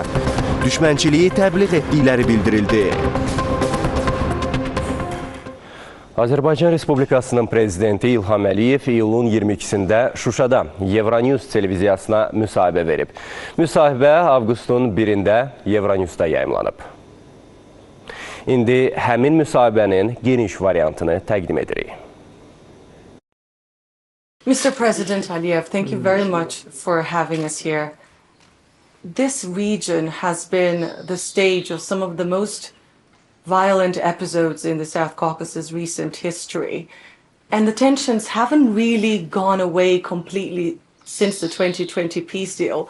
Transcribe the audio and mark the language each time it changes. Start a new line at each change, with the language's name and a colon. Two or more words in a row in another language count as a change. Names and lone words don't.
Azerbaijani: Düşmənçiliyi təbliğ etdikləri bildirildi. Azərbaycan Respublikasının prezidenti İlham Əliyev iyulun 22-sində Şuşada Euronews televiziyasına müsahibə verib. Müsahibə avqustun 1-də Euronewsda yayımlanıb. İndi həmin müsahibənin geniş variantını təqdim edirik.
English: Mr. President Aliyev, thank you very much for having us here. This region has been the stage of some of the most violent episodes in the South Caucasus' recent history. And the tensions haven't really gone away completely since the 2020 peace deal.